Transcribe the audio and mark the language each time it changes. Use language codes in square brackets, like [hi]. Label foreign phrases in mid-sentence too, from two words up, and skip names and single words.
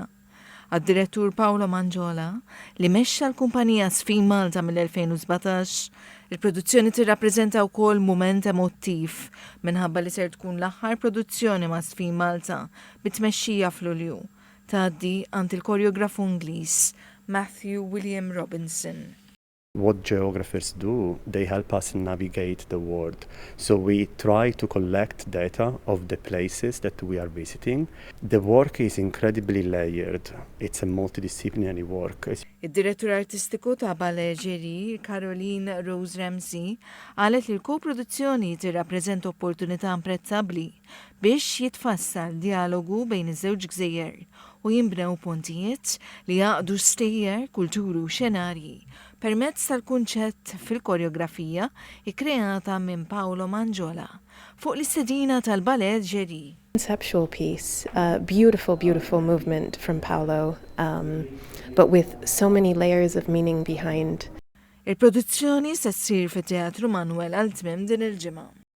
[mt] Għad-direttur Paolo Mangiola li mexxa l-kumpanija Sfin Malta mill-2017, il-produzzjoni tirrappreżenta wkoll mument emottiv minħabba li ser tkun l-aħħar produzzjoni ma' Sfin Malta bit-tmexxija f'Lulju tgħaddi għand il-koreografu Ingliż Matthew William Robinson. [en] What geographers do, they help us navigate the world. So we try to collect data of the places that we are visiting. The work is incredibly layered. It's a multidisciplinary work. [mt] Id-direttur artistiku ta' Baleġġeri, Caroline Rose Ramsey, qalet li l-koproduzzjoni tirrappreżenta opportunità imprezzabbli biex jitfassal dialogu bejn iż-żewġ gżejjer u jinbnew pontijiet li jaqdu stejjer, kulturi u xenarji permezz tal-kunċett fil-koreografija ikkreata minn Paolo Mangiola fuq l-istedina tal-Baleġġeri. [en] Conceptual piece, beautiful, beautiful movement from Paolo, but with so many layers of meaning behind. [mt] Il-produzzjoni se ssir fit-Teatru Manuel għal tmiem din il-ġimgħa.